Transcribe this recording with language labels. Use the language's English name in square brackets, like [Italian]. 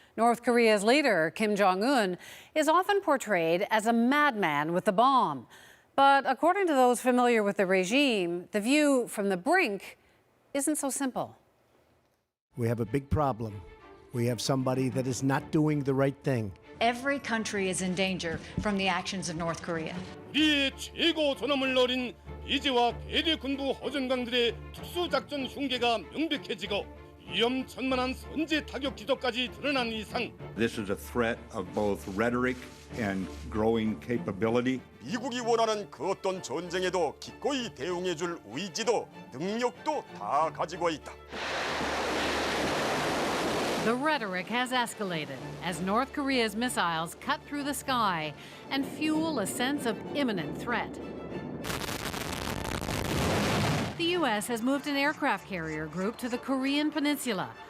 [English] North Korea's leader, Kim Jong-un, is often portrayed as a madman with the bomb. But according to those familiar with the regime, the view from the brink isn't so simple. We have a big problem. We have somebody that is not doing the right thing. Every country is in danger from the actions of North Korea. [Korean] 우리의 최고 존엄을 노린 이제와 괴뢰 군부 허전강들의 특수작전 흉계가 명백해지고 위험천만한 선제 타격 기도까지 드러난 이상 [English] This is a threat of both rhetoric and growing capability. [Korean] 미국이 원하는 그 어떤 전쟁에도 기꺼이 대응해줄 의지도 능력도 다 가지고 있다. [English] The rhetoric has escalated as North Korea's missiles cut through the sky and fuel a sense of imminent threat. The U.S. has moved an aircraft carrier group to the Korean Peninsula,